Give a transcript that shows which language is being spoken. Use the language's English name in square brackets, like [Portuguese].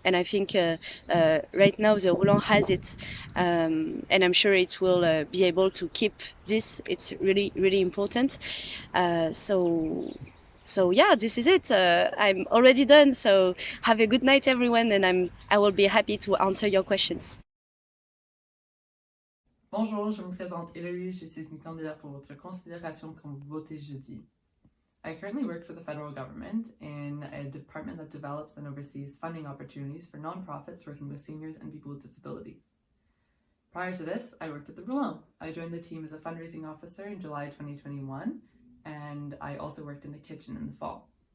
[English] And I think right now the Roulant has it, and I'm sure it will be able to keep this. It's really, really important. So yeah, this is it. I'm already done. So have a good night, everyone, and I will be happy to answer your questions. [French] Bonjour, je me présente Hillary, je suis une candidate pour votre considération quand vous votez jeudi. [English] I currently work for the federal government in a department that develops and oversees funding opportunities for nonprofits working with seniors and people with disabilities. Prior to this, I worked at the Roulant. I joined the team as a fundraising officer in July 2021, and I also worked in the kitchen in the fall.